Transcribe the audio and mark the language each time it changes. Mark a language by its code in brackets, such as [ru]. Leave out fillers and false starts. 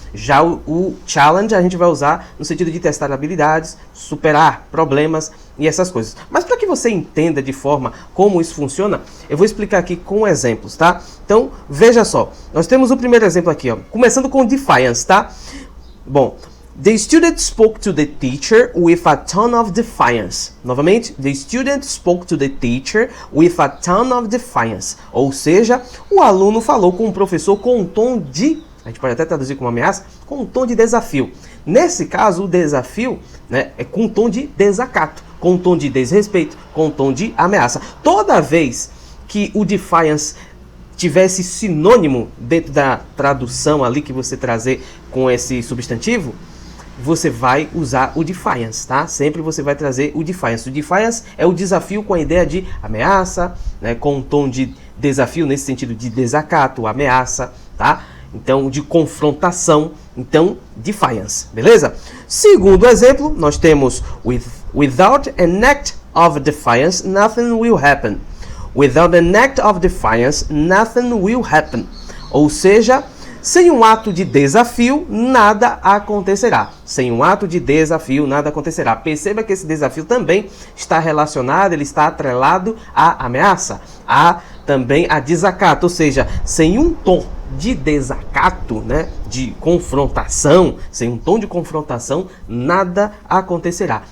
[pt] Já o challenge a gente vai usar no sentido de testar habilidades, superar problemas e essas coisas. Mas para que você entenda de forma como isso funciona, eu vou explicar aqui com exemplos, tá? Então, veja só. Nós temos o primeiro exemplo aqui, ó, começando com defiance, tá? [en] Bom, the student spoke to the teacher with a tone of defiance. [pt] Novamente, [en] the student spoke to the teacher with a tone of defiance. [pt] Ou seja, o aluno falou com o professor com um tom de... A gente pode até traduzir como ameaça, com um tom de desafio. Nesse caso, o desafio é com um tom de desacato, com um tom de desrespeito, com um tom de ameaça. Toda vez que o defiance tivesse sinônimo dentro da tradução ali que você trazer com esse substantivo, você vai usar o defiance, tá? Sempre você vai trazer o defiance. O defiance é o desafio com a ideia de ameaça, com um tom de desafio nesse sentido de desacato, ameaça, tá? Então, de confrontação, então, defiance, beleza? Segundo exemplo, nós temos [en] without an act of defiance, nothing will happen. Without an act of defiance, nothing will happen. [pt] Ou seja, sem um ato de desafio, nada acontecerá. Sem um ato de desafio, nada acontecerá. Perceba que esse desafio também está relacionado, ele está atrelado à ameaça, também a desacato, ou seja, sem um tom de desacato, de confrontação, sem um tom de confrontação, nada acontecerá.